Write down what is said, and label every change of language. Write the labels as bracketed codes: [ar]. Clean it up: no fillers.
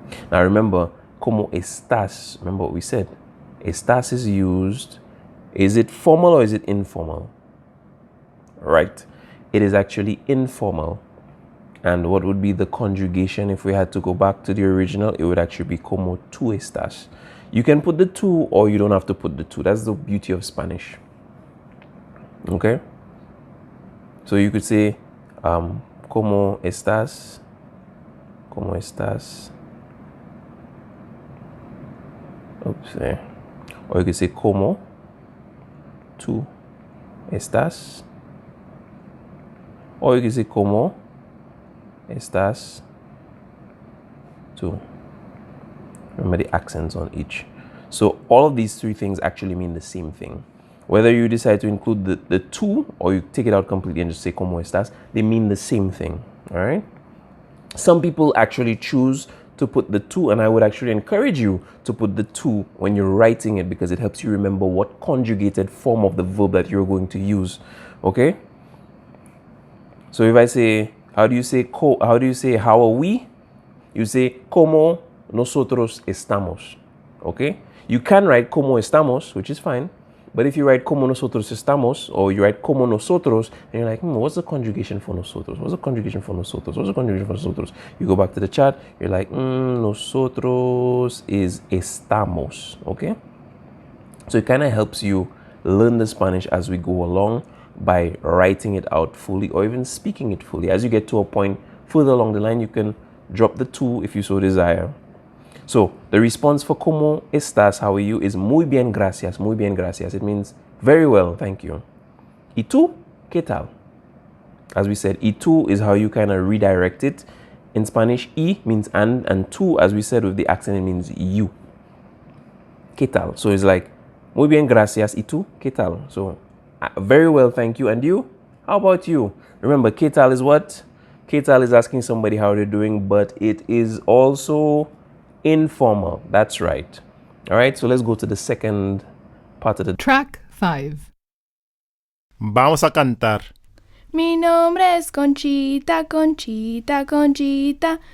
[en] Now remember, [es] ¿cómo estás? [en] Remember what we said. Estás is used. Is it formal or is it informal? Right. It is actually informal. And what would be the conjugation if we had to go back to the original? It would actually be [es] como tú estás. [en] You can put the tú or you don't have to put the tú. That's the beauty of Spanish. Okay? [es] So you could say, ¿Cómo estás? ¿Cómo estás? [en] Oops, there. Or you could say, [es] ¿Cómo tú estás? [en] Or you could say, [es] ¿Cómo estás tú? [en] Remember the accents on each. So all of these three things actually mean the same thing. Whether you decide to include the tú or you take it out completely and just say, [es] ¿Cómo estás? [en] They mean the same thing. All right? Some people actually choose to put the to, and I would actually encourage you to put the to when you're writing it because it helps you remember what conjugated form of the verb that you're going to use. Okay? So if I say, how do you say how are we? You say [es] como nosotros estamos. [en] Okay? You can write [es] como estamos, [en] which is fine. But if you write [es] como nosotros estamos, [en] or you write como nosotros, and you're like, what's the conjugation for nosotros? What's the conjugation for nosotros? What's the conjugation for nosotros? You go back to the chat, you're like, nosotros is estamos. Okay? So it kind of helps you learn the Spanish as we go along by writing it out fully or even speaking it fully. As you get to a point further along the line, you can drop the to if you so desire. So the response for como estás, how are you, is [es] muy bien gracias, muy bien gracias. [en] It means very well, thank you. [es] ¿Y tú? ¿Qué tal? [en] As we said, [es] y tú [en] is how you kind of redirect it. In Spanish, y means and tú, as we said with the accent, it means you. [es] ¿Qué tal? [en] So it's like, [es] muy bien gracias, ¿y tú? ¿Qué tal? [en] So, very well, thank you. And you? How about you? Remember, ¿qué tal is what? ¿Qué tal is asking somebody how they're doing, but it is also informal. That's right. All right, so let's go to the second part of the Track 5. [es] Vamos a cantar. Mi nombre es Conchita, Conchita, Conchita.